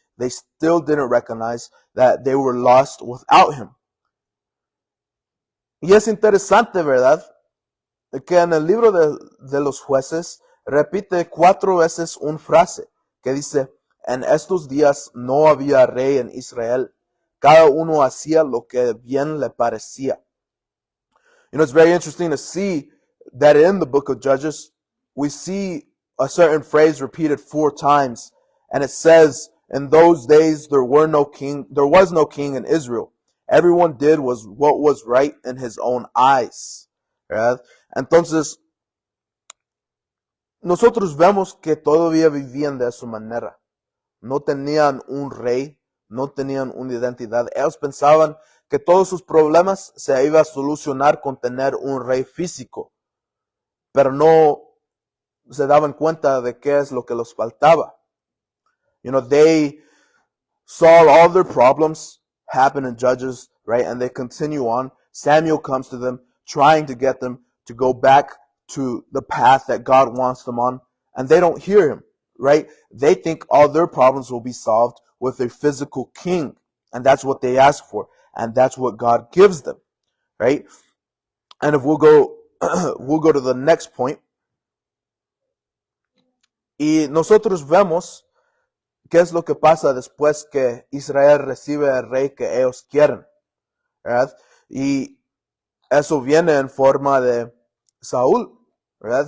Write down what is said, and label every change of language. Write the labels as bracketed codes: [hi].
[en] They still didn't recognize that they were lost without him. [es] Y es interesante, ¿verdad? Que en el libro de los jueces repite 4 veces una frase que dice, en estos días no había rey en Israel, cada uno hacía lo que bien le parecía. [en] You know, it's very interesting to see that in the book of Judges, we see a certain phrase repeated 4 times, and it says, in those days there was no king in Israel. Everyone did what was right in his own eyes. [es] ¿Verdad? Entonces, nosotros vemos que todavía vivían de esa manera. No tenían un rey, no tenían una identidad. Ellos pensaban que todos sus problemas se iban a solucionar con tener un rey físico, pero no se daban cuenta de qué es lo que les faltaba. [en] You know, they saw all their problems happen in Judges, right? And they continue on. Samuel comes to them, trying to get them to go back to the path that God wants them on, and they don't hear him, right? They think all their problems will be solved with a physical king, and that's what they ask for, and that's what God gives them, right? And if we'll go to the next point, [es] y nosotros vemos qué es lo que pasa después que Israel recibe al rey que ellos quieren, ¿verdad? Y eso viene en forma de Saúl, ¿verdad?